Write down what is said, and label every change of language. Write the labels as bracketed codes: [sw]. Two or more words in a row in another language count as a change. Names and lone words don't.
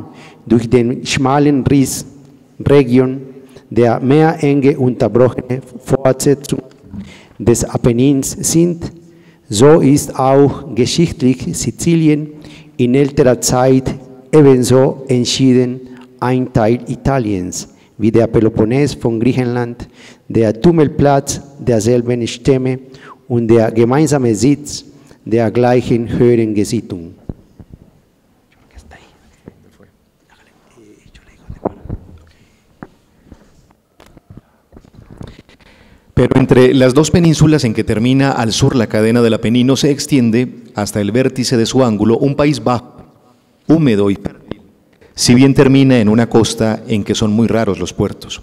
[de] durch den schmalen Riss Region der meerenge unterbrochene Fortsetzung des Apennins sind, so ist auch geschichtlich Sizilien in älterer Zeit ebenso entschieden ein Teil Italiens, wie der Peloponnes von Griechenland, der Tummelplatz derselben Stämme und der gemeinsame Sitz der gleichen höheren Gesittung. [es] Pero entre las dos penínsulas en que termina al sur la cadena del Apenino se extiende hasta el vértice de su ángulo un país bajo, húmedo y fértil, si bien termina en una costa en que son muy raros los puertos.